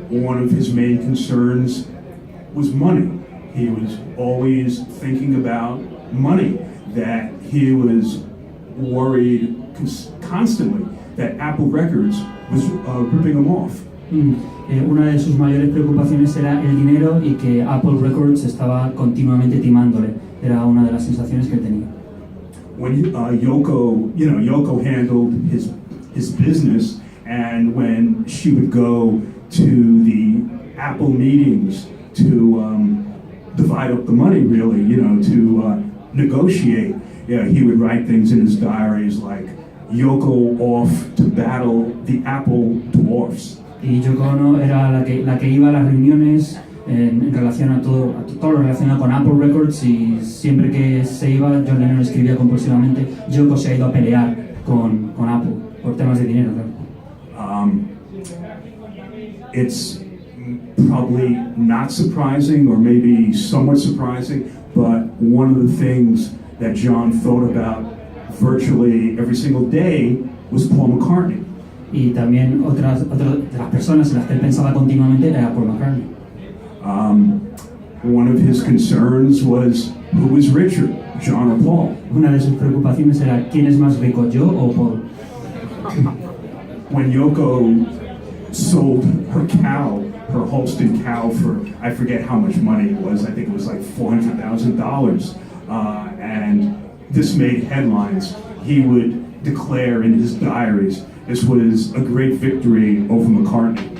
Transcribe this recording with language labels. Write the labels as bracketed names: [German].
[English] One of his main concerns was money. He was always thinking about money, that he was worried constantly that Apple Records was ripping him off. [Spanish] Una de sus mayores preocupaciones era el dinero y que Apple Records estaba continuamente timándole. Era una de las sensaciones que él tenía. [English] When Yoko handled his business, and when she would go to the Apple meetings to divide up the money, really, to negotiate, he would write things in his diaries like Yoko off to battle the Apple dwarfs. [Spanish] Y Yoko Ono era la que iba a las reuniones en relación a todo lo relacionado con Apple Records, y siempre que se iba, John Lennon escribía compulsivamente: Yoko se ha ido a pelear con Apple por temas de dinero, claro. [English] It's probably not surprising, or maybe somewhat surprising, but one of the things that John thought about virtually every single day was Paul McCartney. [Spanish] Y también otra de las personas en las que él pensaba continuamente era Paul McCartney. [English] One of his concerns was who was richer, John or Paul. [Spanish] Una de sus preocupaciones era quién es más rico, yo o Paul. [English] When Yoko sold her cow, her Holstein cow, for I forget how much money it was. I think it was like $400,000, and this made headlines. He would declare in his diaries this was a great victory over McCartney.